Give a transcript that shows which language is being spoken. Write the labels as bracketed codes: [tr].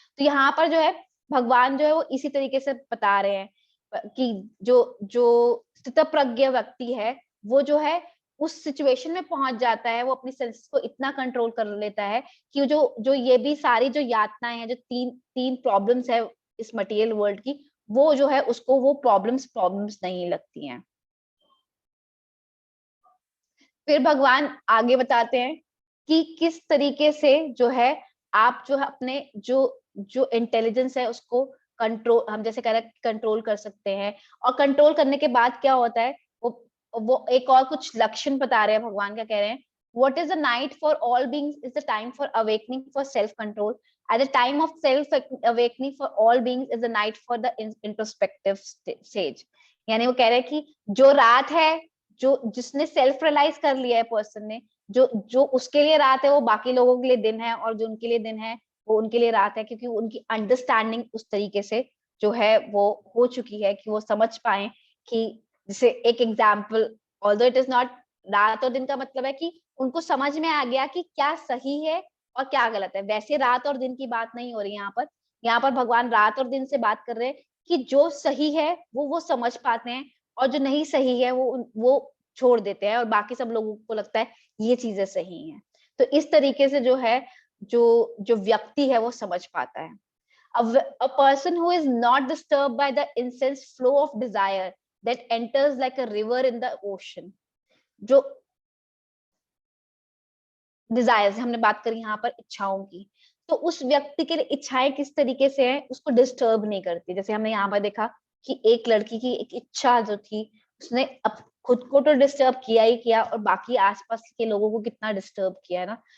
[hi] तो यहाँ पर जो है भगवान जो है वो इसी तरीके से बता रहे हैं कि जो जो स्थितप्रज्ञ व्यक्ति है वो जो है उस सिचुएशन में पहुंच जाता है, वो अपनी सेंसेस को इतना कंट्रोल कर लेता है कि जो जो ये भी सारी जो यातनाएं हैं, जो तीन तीन प्रॉब्लम्स है इस मटेरियल वर्ल्ड की, वो जो है उसको वो प्रॉब्लम्स नहीं लगती हैं। फिर भगवान आगे बताते हैं कि किस तरीके से जो है आप जो है अपने जो जो इंटेलिजेंस है उसको कंट्रोल, हम जैसे कह रहे हैं कंट्रोल कर सकते हैं। और कंट्रोल करने के बाद क्या होता है, वो एक और कुछ लक्षण बता रहे हैं [en] भगवान, क्या कह रहे हैं, what is the night for all beings is the time for awakening for self control, at the time of self awakening for all beings is the night for the introspective stage। [hi] यानी वो कह रहे हैं कि जो रात है, जो जिसने सेल्फ रियलाइज कर लिया है पर्सन ने, जो जो उसके लिए रात है वो बाकी लोगों के लिए दिन है, और जो उनके लिए दिन है वो उनके लिए रात है, क्योंकि उनकी अंडरस्टैंडिंग उस तरीके से जो है वो हो चुकी है कि वो समझ पाए कि, जैसे एक example, [en] although it is not, [hi] रात और दिन का मतलब है कि उनको समझ में आ गया कि क्या सही है और क्या गलत है। वैसे रात और दिन की बात नहीं हो रही यहाँ पर भगवान रात और दिन से बात कर रहे हैं कि जो सही है वो समझ पाते हैं, और जो नहीं सही है वो छोड़ देते हैं, और बाकी सब लोगों को लगता है ये चीजें सही हैं। तो इस तरीके से जो है जो जो व्यक्ति है वो समझ पाता है। [en] A person who is not disturbed by the intense flow of desire that enters like a river in the ocean, जो [hi] डिजायर्स, हमने बात करी यहाँ पर इच्छाओं की, तो उस व्यक्ति के लिए इच्छाएं किस तरीके से है उसको डिस्टर्ब नहीं करती। जैसे हमने यहाँ पर देखा कि एक लड़की की एक इच्छा जो थी, उसने खुद को तो डिस्टर्ब किया ही किया, और बाकी आसपास के लोगों को कितना डिस्टर्ब किया है ना।